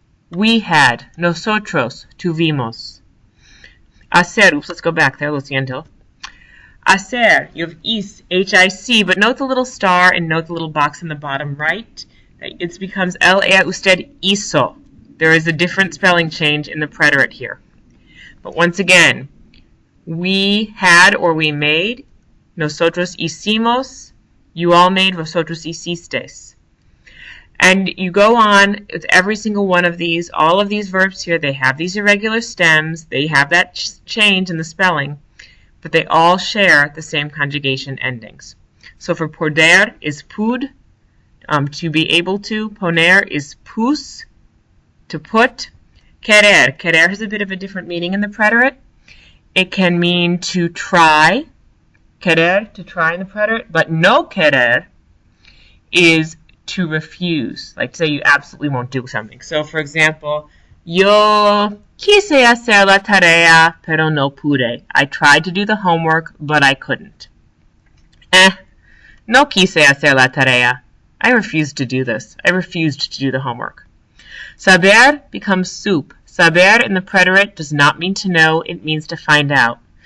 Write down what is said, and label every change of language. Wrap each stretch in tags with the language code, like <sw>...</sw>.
<en>We had,</en> <es>nosotros tuvimos.</es> <en>Hacer, oops, let's go back there,</en> <es>lo siento.</es> <en>Hacer, you have is, H-I-C, but note the little star and note the little box in the bottom right. It becomes</en> <es>él, ella, usted hizo.</es> <en>There is a different spelling change in the preterite here. But once again, we had or we made,</en> <es>nosotros hicimos,</es> <en>you all made,</en> <es>vosotros hicisteis.</es> <en>And you go on with every single one of these, all of these verbs here, they have these irregular stems, they have that change in the spelling, but they all share the same conjugation endings. So for poder is pud, to be able to. Poner is pus, to put. Querer. Querer has a bit of a different meaning in the preterite. It can mean to try. Querer, to try in the preterite. But no querer is to refuse. Like to say you absolutely won't do something.</en> <es>So for example, yo quise hacer la tarea, pero no pude.</es> <en>I tried to do the homework, but I couldn't.</en> <es>No quise hacer la tarea.</es> <en>I refused to do this. I refused to do the homework. Saber becomes soup. Saber in the preterite does not mean to know, it means to find out.</en>